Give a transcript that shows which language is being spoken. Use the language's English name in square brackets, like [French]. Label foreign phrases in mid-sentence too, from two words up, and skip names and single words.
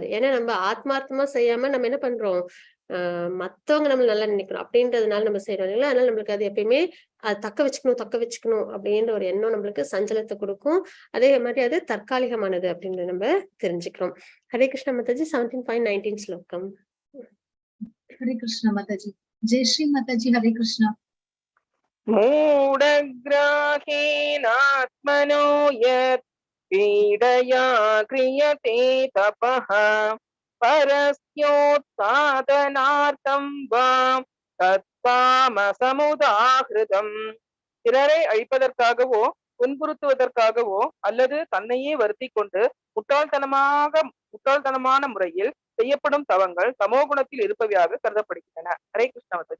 [Tamil] ஏன்னா நம்ம ஆத்மார்த்தமா செய்யாம நம்ம என்ன பண்றோம், மத்தவங்க நம்ம நல்லா நினைக்கணும் அப்படின்றதுனால நம்ம செய்யறோம் இல்லைங்களா. அதனால நம்மளுக்கு அது எப்பயுமே அது தக்க வச்சுக்கணும் அப்படின்ற ஒரு எண்ணம் நம்மளுக்கு சஞ்சலத்தை கொடுக்கும். அதே மாதிரி அது தற்காலிகமானது அப்படின்றத நம்ம தெரிஞ்சுக்கிறோம். ஹரே கிருஷ்ண மாதாஜி. 17.19 ஸ்லோகம். हरे कृष्ण माताजी। ஜெயஸ்ரீ மாதாஜி ஹரே கிருஷ்ணா. [Sanskrit] मूढग्राहेणात्मनो यत् पीडया क्रियते तपः परस्योत्सादनार्थं वा தத்தாமசமுதாகிருதம். [Tamil] பிறரை அழிப்பதற்காகவோ துன்புறுத்துவதற்காகவோ அல்லது தன்னையே வருத்தி கொண்டு முட்டாள்தனமான முறையில் செய்யப்படும் தவங்கள் தமோகுணத்தில் இருப்பவையாக கருதப்படுகின்றன. ஹரே கிருஷ்ண மாதாஜி.